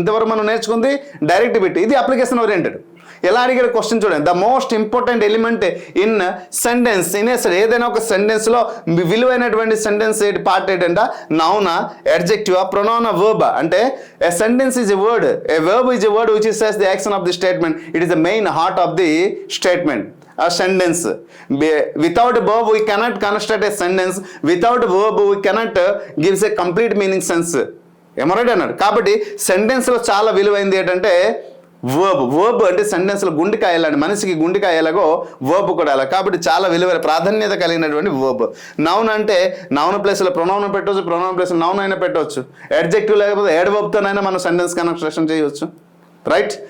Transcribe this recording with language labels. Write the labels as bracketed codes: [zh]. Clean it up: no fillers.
[te] ఇంతవరకు మనం నేర్చుకుంది డైరెక్ట్ బిట్. ఇది అప్లికేషన్ ఓరియంటెడ్. ఎలా అడిగారు క్వశ్చన్ చూడండి. [en] The most important element in sentence. [te] ఏదైనా ఒక సెంటెన్స్లో విలువైనటువంటి సెంటెన్స్ పార్ట్ ఏంటంట? [en] నౌనా, adjective, pronoun, verb. అంటే a sentence is a word. A verb is a word which is the action of the statement. It is the main heart of the statement. A sentence. Without verb we cannot construct a sentence. Without verb we cannot gives a complete meaning sense. [te] ఏమరైట్ అన్నాడు. కాబట్టి సెంటెన్స్లో చాలా విలువైంది ఏంటంటే verb. Verb అంటే సెంటెన్స్లో గుండెకాయలాంటి, మనిషికి గుండెకాయలాగో verb కూడా అలా. కాబట్టి చాలా విలువైన ప్రాధాన్యత కలిగినటువంటి వర్బ్. నౌన్ అంటే నౌన్ ప్లేస్లో ప్రొనౌన్ పెట్టవచ్చు, ప్రొనౌన్ ప్లేస్లో నౌన్ అయినా పెట్టవచ్చు. అడ్జెక్టివ్ లేకపోతే యాడ్ వర్బ్తోనైనా మనం సెంటెన్స్ కన్స్ట్రక్షన్ చేయవచ్చు. రైట్.